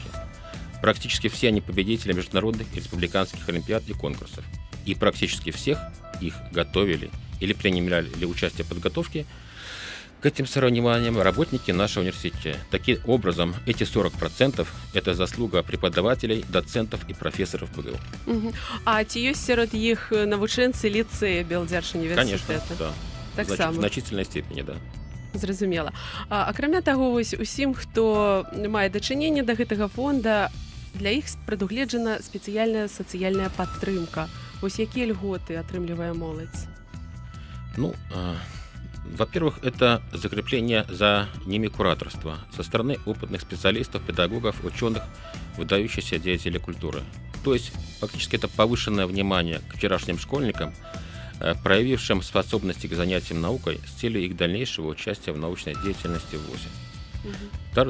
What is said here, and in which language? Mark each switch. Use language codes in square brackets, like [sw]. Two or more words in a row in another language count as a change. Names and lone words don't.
[ru] Практически все они победители международных и республиканских олимпиад и конкурсов. И практически всех их готовили или принимали участие в подготовке к этим соревнованиям работники нашего университета. Таким образом, эти 40% – это заслуга преподавателей, доцентов и профессоров БГУ. [be] А ці ёсць сярод іх навучэнцы ліцэя Белдзяржуніверсітэта? [ru] Конечно, да. Так В само. значительной степени, да. [be] Зразумела. Акрамя таго, вось усім, хто мае дачыненне да гэтага фонда, для іх прадугледжана спецыяльная сацыяльная падтрымка. Вось якія льготы атрымлівае моладзь? [ru] Ну, во-первых, это закрепление за ними кураторства со стороны опытных специалистов, педагогов, ученых, выдающихся деятелей культуры. То есть, фактически, это повышенное внимание к вчерашним школьникам, проявившим способности к занятиям наукой с целью их дальнейшего участия в научной деятельности в ВУЗе.